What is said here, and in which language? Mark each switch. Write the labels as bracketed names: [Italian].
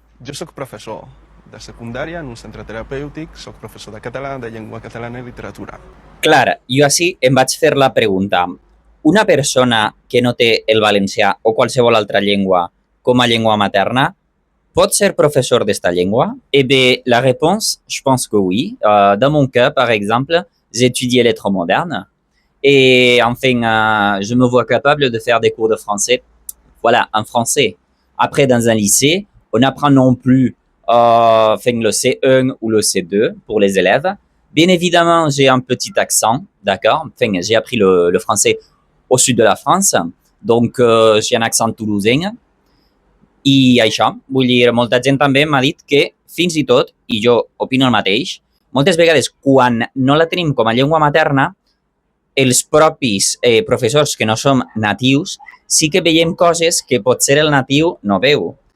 [Catalan] Jo sóc professor de secundària en un centre terapèutic, sóc professor de català, de llengua catalana i literatura. Clar, jo així em vaig fer la pregunta. Una persona que no té el valencià o qualsevol altra llengua com a llengua materna pot ser professeur d'esta llengua? [French] Eh bien, la réponse, je pense que oui. Dans mon cas, par exemple, j'ai étudié lettres modernes et enfin, je me vois capable de faire des cours de français, voilà, en français. Après, dans un lycée, on n'apprend non plus le C1 ou le C2 pour les élèves. Bien évidemment, j'ai un petit accent, d'accord. Enfin, j'ai appris le français au sud de la France, donc j'ai un accent toulousain. [Catalan] I això, vull dir, molta gent també m'ha dit que fins i tot, i jo opino el mateix, moltes vegades quan no la tenim com a llengua materna, els propis professors que no som natius sí que veiem coses que potser el natiu no veu.